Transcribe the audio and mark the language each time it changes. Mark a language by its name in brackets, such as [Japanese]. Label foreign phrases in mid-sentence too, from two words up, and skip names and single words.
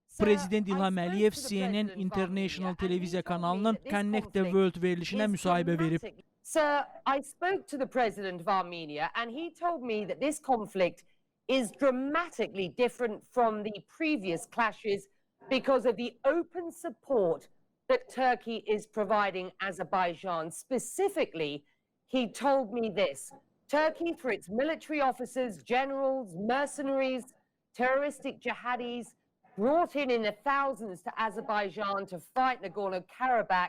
[Azerbaijani] Prezident İ.Əliyev CNN International televiziya kanalının Connect the World verilişində müsahibə verib. [English] Sir, I spoke to the president of Armenia and he told me that this conflict is dramatically different from the previous clashes because of the open support that Turkey is providing Azerbaijan. Specifically, he told me this: Turkey, through its military officers, generals, mercenaries, terroristic jihadis, brought in the thousands to Azerbaijan to fight Nagorno-Karabakh.